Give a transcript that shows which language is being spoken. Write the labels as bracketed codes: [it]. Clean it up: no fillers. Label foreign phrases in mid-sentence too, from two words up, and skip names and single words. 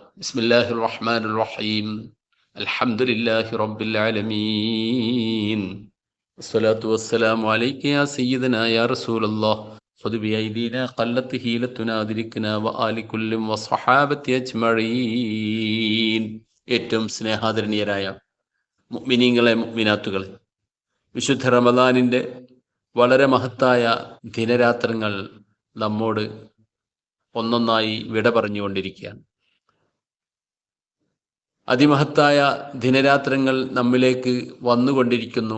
[ar] بسم الله الرحمن الرحيم. الحمد لله رب العالمين. الصلاة والسلام عليك يا سيدنا يا رسول الله. خذ بأيدينا قلت هيلتنا أدركنا وآل كل وصحابة أجمعين. [ml] ഏറ്റവും സ്നേഹാദരണീയരായ മുഅ്മിനീങ്ങളെ മുഅ്മിനാത്തുകളെ, വിശുദ്ധ റമദാനിൻ്റെ വളരെ മഹത്തായ ദിനരാത്രങ്ങൾ നമ്മോട് ഒന്നൊന്നായി വിട പറഞ്ഞുകൊണ്ടിരിക്കുകയാണ്. അതിമഹത്തായ ദിനരാത്രങ്ങൾ നമ്മിലേക്ക് വന്നുകൊണ്ടിരിക്കുന്നു.